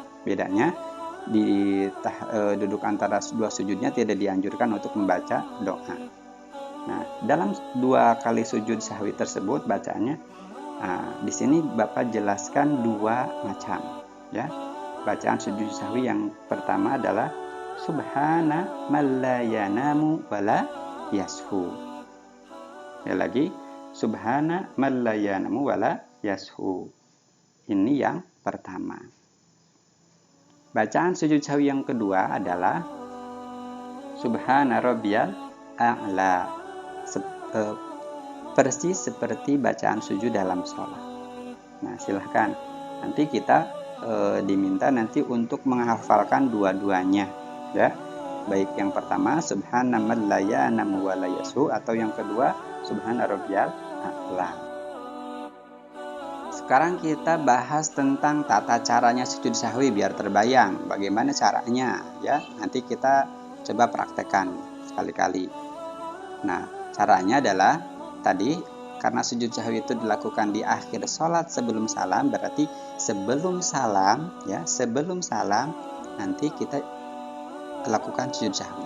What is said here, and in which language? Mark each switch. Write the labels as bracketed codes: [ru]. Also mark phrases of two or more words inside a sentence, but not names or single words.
[id] Bedanya di duduk antara 2 sujudnya tidak dianjurkan untuk membaca doa. Nah, dalam 2 kali sujud sahwi tersebut bacaannya, di sini Bapak jelaskan 2 macam, ya. Bacaan sujud sahwi yang pertama adalah [ar] سبحان من لا ينام ولا يسهو. [id] Ya lagi, [ar] سبحان من لا ينام ولا يسهو. [id] Ini yang pertama. Bacaan sujud sahwi yang kedua adalah [ar] سبحان ربي الأعلى. [id] Persis seperti bacaan sujud dalam sholat. Nah, silahkan. Nanti kita diminta nanti untuk menghafalkan dua-duanya, ya. Baik yang pertama [ar] سبحان من لا ينام ولا يسهو, [id] atau yang kedua [ar] سبحان ربي الأعلى. [id] Sekarang kita bahas tentang tata caranya sujud sahwi biar terbayang bagaimana caranya, ya. Nanti kita coba praktekkan sekali-kali. Nah, caranya adalah tadi, karena sujud sahwi itu dilakukan di akhir sholat sebelum salam, berarti sebelum salam, ya, sebelum salam nanti kita lakukan sujud sahwi.